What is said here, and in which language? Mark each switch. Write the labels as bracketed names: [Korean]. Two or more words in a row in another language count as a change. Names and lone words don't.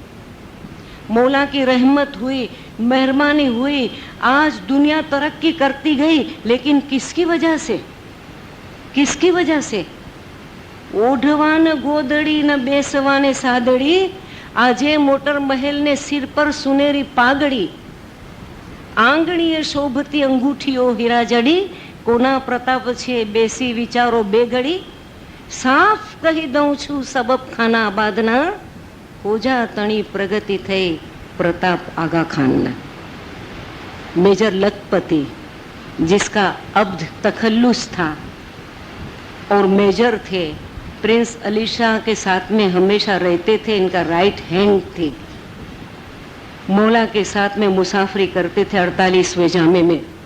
[Hindi] मौला की रहमत हुई, मेहरबानी हुई, आज दुनिया तरक्की करती गई, लेकिन किसकी वजह से? किसकी वजह से? [Gujarati] ઓઢવાન ગોદડી ન બેસવાને સાદડી, આજે મોટર મહેલ ને સિર પર સુનેરી પાગડી, આંગણીએ શોભતી અંગૂઠીઓ હીરા જડી, કોના પ્રતાપ છે બેસી વિચારો બેગડી, સાફ કહી દઉં છૂ સબબ ખાના આબાદના, ખોજા તણી પ્રગતિ થઈ પ્રતાપ આગા ખાન। [Hindi] मेजर लखपति, जिसका अब्द तखल्लुस था और मेजर थे, प्रिंस अली शाह के साथ में हमेशा रहते थे, इनका [English] right hand [Hindi] थी, मौला के साथ में मुसाफरी करते थे 48वें जामे में।